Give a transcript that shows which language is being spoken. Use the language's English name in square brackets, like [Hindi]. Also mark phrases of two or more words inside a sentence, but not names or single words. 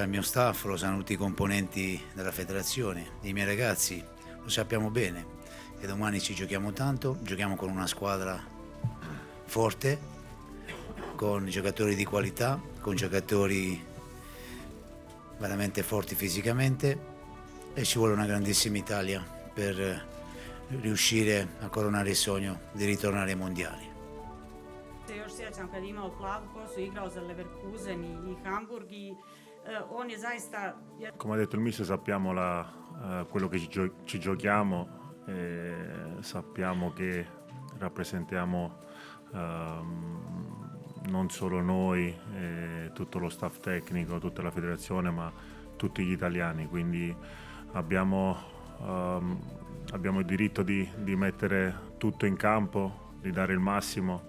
[Italian] il mio staff, lo sanno tutti i componenti della federazione, i miei ragazzi, lo sappiamo bene che domani ci giochiamo tanto, giochiamo con una squadra forte, con giocatori di qualità, con giocatori veramente forti fisicamente e ci vuole una grandissima Italia per riuscire a coronare il sogno di ritornare ai mondiali. [Bosnian] Još sjećam kad je imao plavu kosu, igrao za Leverkusen i Hamburg i on je zaista... [Italian] Come ha detto il mister, sappiamo quello che ci giochiamo, sappiamo che rappresentiamo non solo noi, tutto lo staff tecnico, tutta la federazione, ma tutti gli italiani, quindi abbiamo il diritto di mettere tutto in campo, di dare il massimo.